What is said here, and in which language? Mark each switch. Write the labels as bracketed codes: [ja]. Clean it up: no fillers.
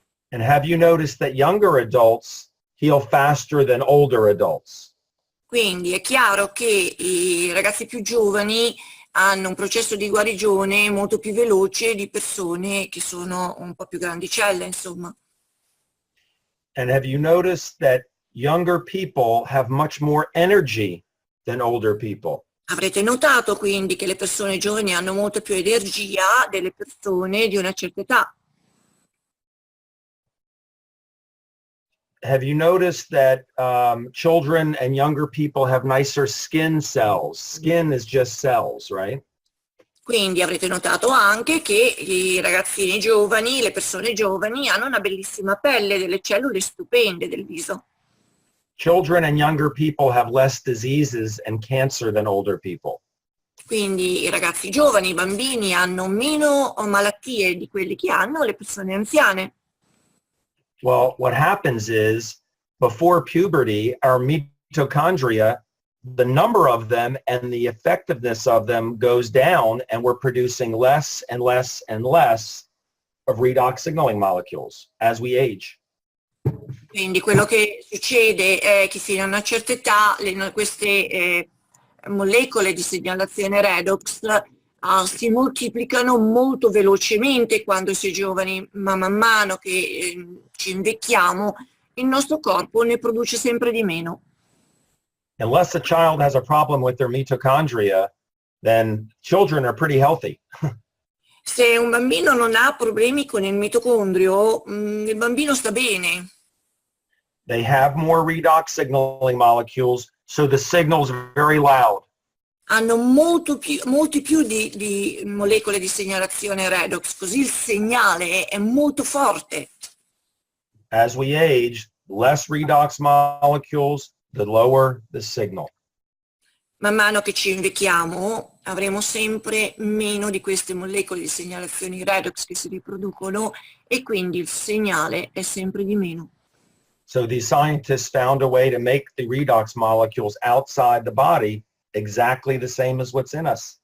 [en] And have you noticed that younger adults heal faster than older adults? [it] Quindi è chiaro che i ragazzi più giovani hanno un processo di guarigione molto più veloce di persone che sono un po' più grandicelle, insomma. [en] And have you noticed that younger people have much more energy than older people? [it] Avrete notato quindi che le persone giovani hanno molta più energia delle persone di una certa età. [en] Have you noticed that children and younger people have nicer skin cells? Skin is just cells, right? [it] Quindi avrete notato anche che i ragazzini giovani, le persone giovani, hanno una bellissima pelle, delle cellule stupende del viso. [en] Children and younger people have less diseases and cancer than older people. [it] Quindi i ragazzi giovani, i bambini hanno meno malattie di quelle che hanno le persone anziane. [en] Well, what happens is before puberty, our mitochondria, the number of them and the effectiveness of them goes down, and we're producing less and less and less of redox signaling molecules as we age. [it] Quindi quello che succede è che fino a una certa età queste molecole di segnalazione redox si moltiplicano molto velocemente quando si è giovani, ma man mano che ci invecchiamo il nostro corpo ne produce sempre di meno. [en] Unless a child has a problem with their mitochondria, then children are pretty healthy. [it] Se un bambino non ha problemi con il mitocondrio, il bambino sta bene. [en] They have more redox signaling molecules, so the signal's very loud. [it] Hanno molti più di molecole di segnalazione redox, così il segnale è molto forte. [en] As we age, less redox molecules, the lower the signal. [it] Man mano che ci invecchiamo avremo sempre meno di queste molecole di segnalazione redox che si riproducono e quindi il segnale è sempre di meno. [en] So these scientists found a way to make the redox molecules outside the body exactly the same as what's in us.